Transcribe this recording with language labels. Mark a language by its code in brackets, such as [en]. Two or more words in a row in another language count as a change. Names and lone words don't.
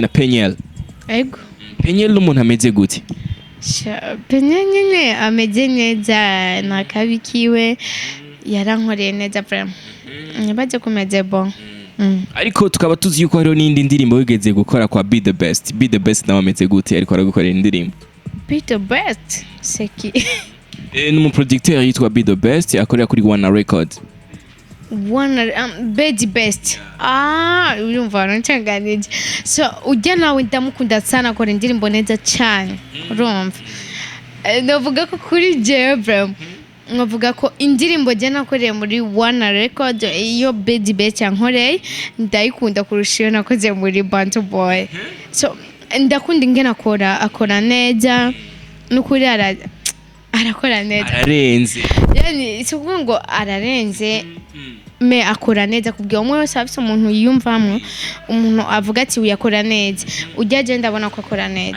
[rn] Wakoranye na Penyel? Ego. Penye n'umuntu ameze gute? Penye nyine ameze neza na kabi kiwe yarankoreye neza vraiment baje kumeze bon. Ariko tukaba tuzi yuko hariho n'indi ndirimbo wigeze gukora kwa Be The Best. Be The Best nawe ameze gute ariko aragukorera indirimbo? [fr] Be The Best c'est qui? [rn] Ni umuproducteur yitwa Be The Best akorera kuri One Record. Be The Best. Urumva ncanganije. So ujya nawe ndamukunda sana akora indirimbo neza cyane. Urumva. Ndavuga ko kuri jewe vraiment nkavuga ko indirimbo je nakoreye muri One Record iyo Be The Best yankoreye ndayikunda kurusha iyo nakoze muri Bantu Boy. So ndakunda ingena akora neza n'ukuri arakora neza. Ararenze. Yani sikuvuga ngo ararenze me akora neza kubwiye umwe wese afite umuntu yiyumvamwe umuntu avuga ati uyakora neza ujya je ndabona ko akora neza.